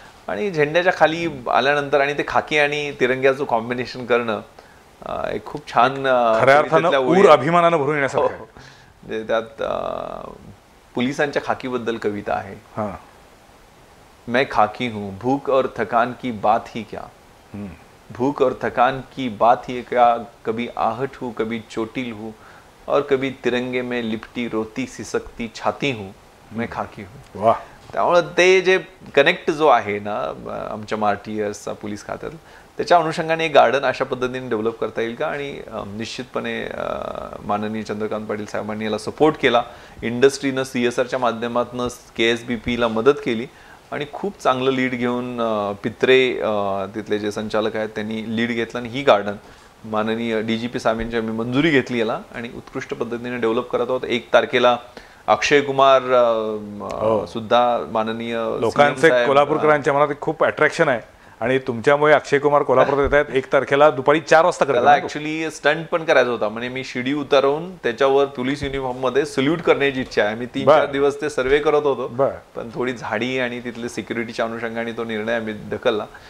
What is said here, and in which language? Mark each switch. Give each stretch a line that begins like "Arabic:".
Marathi: आणि झेंड्याच्या खाली आल्यानंतर आणि ते खाकी आणि तिरंग्याचं कॉम्बिनेशन करणं एक खूप छान, खऱ्या अर्थानं ऊर अभिमानानं भरून येण्यासारखं. त्यात पोलिसांच्या खाकीबद्दल कविता आहे.
Hindi: मैं खाकी हूँ, भूख और थकान की बात ही क्या, भूख और थकान की बात ही क्या, कभी आहट हूँ, कभी चोटिल हूँ, और कभी तिरंगे में लिपटी रोती सिसकती छाती हूँ, मैं खाकी हूँ. वाह.
Marathi: त्यामुळे ते जे कनेक्ट जो आहे ना आमच्या मार्टियर्सचा पोलीस खात्यात, त्याच्या अनुषंगाने एक गार्डन अशा पद्धतीने डेव्हलप करता येईल का. आणि निश्चितपणे माननीय चंद्रकांत पाटील साहेबांनी याला सपोर्ट केला. इंडस्ट्रीनं CSRच्या माध्यमातून KSBPला मदत केली आणि खूप चांगलं लीड घेऊन पित्रे तिथले जे संचालक आहेत त्यांनी लीड घेतलं आणि ही गार्डन माननीय DGP साहेबांची आम्ही मंजुरी घेतली याला आणि उत्कृष्ट पद्धतीने डेव्हलप करत आहोत. 1 तारखेला अक्षय कुमार सुद्धा माननीय लोकांचे कोल्हापूरकरांच्या मनात खूप अट्रॅक्शन आहे आणि तुमच्यामुळे अक्षय कुमार कोल्हापुरात येत आहेत 1 तारखेला दुपारी 4 वाजता त्याला करायला. ऍक्च्युली स्टंट पण करायचा होता, म्हणजे मी शिडी उतरवून त्याच्यावर पोलीस युनिफॉर्म मध्ये सल्यूट करण्याची इच्छा आहे. मी 3-4 दिवस ते सर्वे करत होतो, पण थोडी झाडी आणि तिथले सिक्युरिटीच्या अनुषंगाने तो निर्णय आम्ही ढकलला.